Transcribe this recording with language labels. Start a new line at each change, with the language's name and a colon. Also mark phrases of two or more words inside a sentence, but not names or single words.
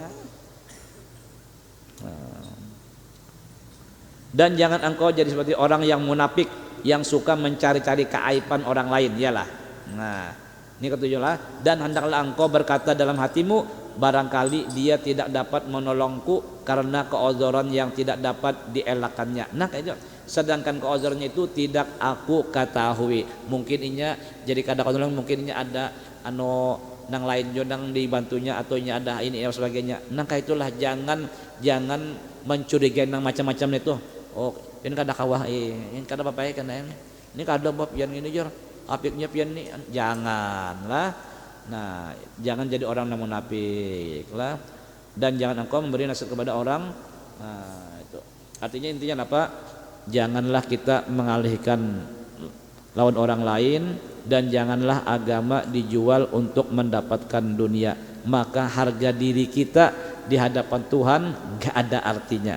Indonesian: Dan jangan engkau jadi seperti orang yang munafik yang suka mencari-cari keaiban orang lain, iyalah. Nah, ini ketujuhlah. Dan hendaklah engkau berkata dalam hatimu, barangkali dia tidak dapat menolongku karena keozoran yang tidak dapat dielakkannya. Nah, kayak itu. Sedangkan keozorannya itu tidak aku ketahui.
Banjar: Mungkin inya jadi kada menolong, mungkin inya ada nang lain jonang dibantunya atau inya ada ini dan sebagainya.
Indonesian: Nah, kayak itulah jangan mencurigai nang macam-macam itu.
Banjar: Oh, ini kada kawah ini kada apa kan ini kada bab yang ini jar apiknya pian ini, janganlah.
Indonesian: Nah jangan jadi orang yang munafik lah, dan jangan engkau memberi nasihat kepada orang. Nah itu artinya intinya apa, janganlah kita mengalihkan lawan orang lain, dan janganlah agama dijual untuk mendapatkan dunia, maka harga diri kita di hadapan Tuhan gak ada artinya.